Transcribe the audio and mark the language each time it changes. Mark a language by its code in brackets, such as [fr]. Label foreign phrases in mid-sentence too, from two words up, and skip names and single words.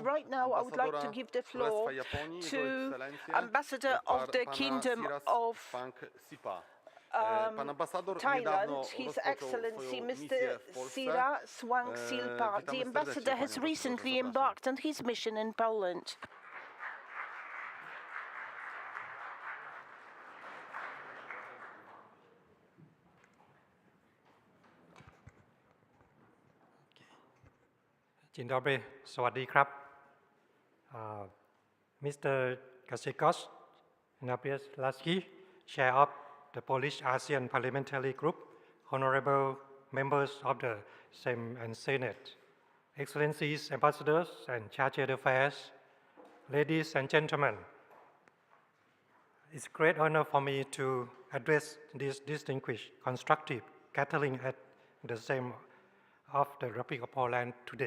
[en] Right now, I would like to give the floor to Ambassador of the Kingdom of Thailand, His Excellency Mr. Sira Swangsilpa. The ambassador has recently embarked on his mission in Poland. [pl] Dzień dobry, [th] สวัสดีครับ Mr. [en] Grzegorz Napieralski, Chair of the Polish ASEAN Parliamentary Group, honorable members of the Sejm and Senate, Excellencies, Ambassadors, and Chargé d'Affaires, ladies and gentlemen. It's a great honor for me to address this distinguished, constructive gathering at the Sejm of the Republic of Poland today.